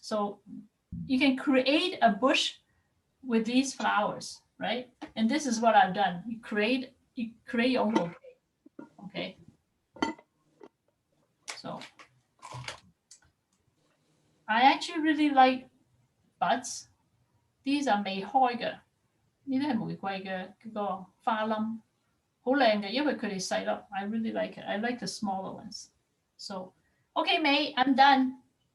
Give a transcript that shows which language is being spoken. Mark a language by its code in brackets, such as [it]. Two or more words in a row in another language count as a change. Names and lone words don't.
[en] So you can create a bush with these flowers, right? And this is what I've done. You create your own bouquet, okay? So I actually really like buds. These are [yue] 未開嘅，呢啲係玫瑰嘅嗰個花冧，好靚嘅，因為佢哋細粒。 [en] I really like it. I like the smaller ones. So, okay, May, I'm done.